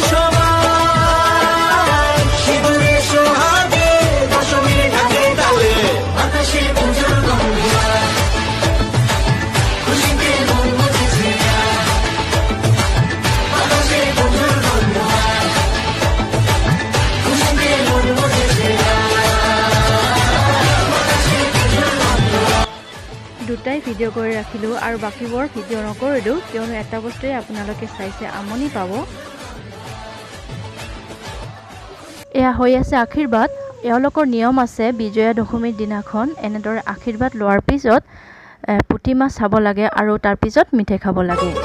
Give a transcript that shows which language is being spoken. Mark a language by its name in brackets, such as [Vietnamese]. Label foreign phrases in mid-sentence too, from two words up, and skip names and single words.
[Bangla] সবাই সিঁদুরে সোহাগে দশমী ঢাকে তালে আকাশে পুজোর গন্ধ খুশিতে মন মুছেছে আকাশে পুজোর গন্ধ [Assamese] দুটাই ভিডিও কৰি ৰাখিলো আৰু বাকিবোৰ ভিডিও নকৰিলো কিয়নো এটা বস্তুৱে আপোনালোকে চাইছে আমনি পাব এয়া হৈ আছে আশীৰ্বাদ। এওঁলোকৰ নিয়ম আছে বিজয়া দশমীৰ দিনাখন এনেদৰে আশীৰ্বাদ লোৱাৰ পিছত পুঠি মাছ চাব লাগে আৰু তাৰ পিছত মিঠাই খাব লাগে।